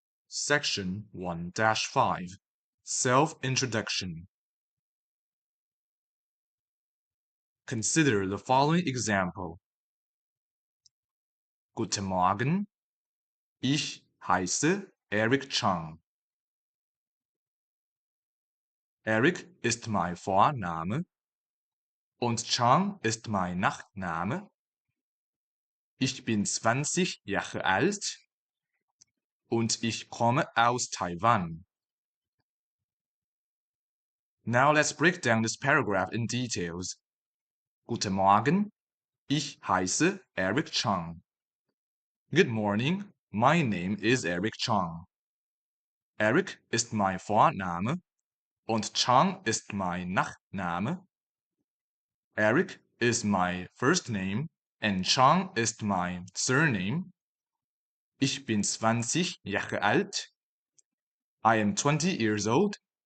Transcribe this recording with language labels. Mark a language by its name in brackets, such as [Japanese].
[English] Section 1-5 Self-Introduction. Consider the following example. [German] Guten Morgen, ich heiße Eric Chang. Eric ist mein Vorname und Chang ist mein Nachname. Ich bin 20 Jahre alt und ich komme aus Taiwan. [English] Now let's break down this paragraph in details. [German] Guten Morgen, ich heiße Eric Chang. [English] Good morning, my name is Eric Chang. [German] Eric ist mein Vorname und Chang ist mein Nachname. [English] Eric is my first name and Chang ist my surname. [German] Ich bin 20 Jahre alt. [English] I am 20 years old.